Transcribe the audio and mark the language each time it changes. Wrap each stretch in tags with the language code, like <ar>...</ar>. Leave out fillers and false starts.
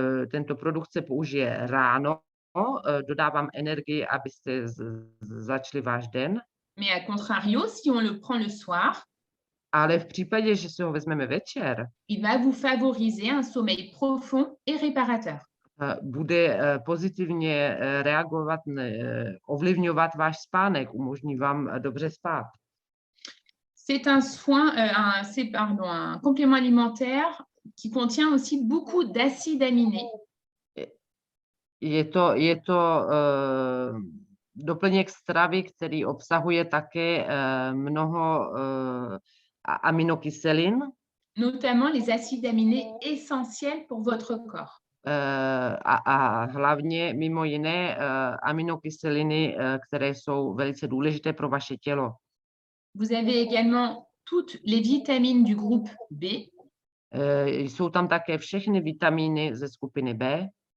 <cs>Tento produkt se použije ráno, dodá vám energii, abyste začali váš den.</cs> <fr>Mais à contrario, si on le prend le soir,</fr> <cs>Ale v případě, že si ho vezmeme večer,</cs> <fr>il va vous favoriser un sommeil profond et réparateur.</fr> <cs>bude pozitivně reagovat, ovlivňovat váš spánek, umožní vám dobře spát.</cs> <fr>C'est un soin, un complément alimentaire qui contient aussi beaucoup d'acides aminés.</fr> <cs>Je to doplněk stravy, který obsahuje také mnoho aminokyselin,</cs> <fr>Notamment les acides aminés essentiels pour votre corps.</fr> <cs>a hlavně mimo jiné aminokyseliny, které jsou velice důležité pro vaše tělo.</cs> <fr>Vous avez également toutes les vitamines du groupe B,</fr> <cs>Jsou tam také všechny vitamíny ze skupiny B</cs>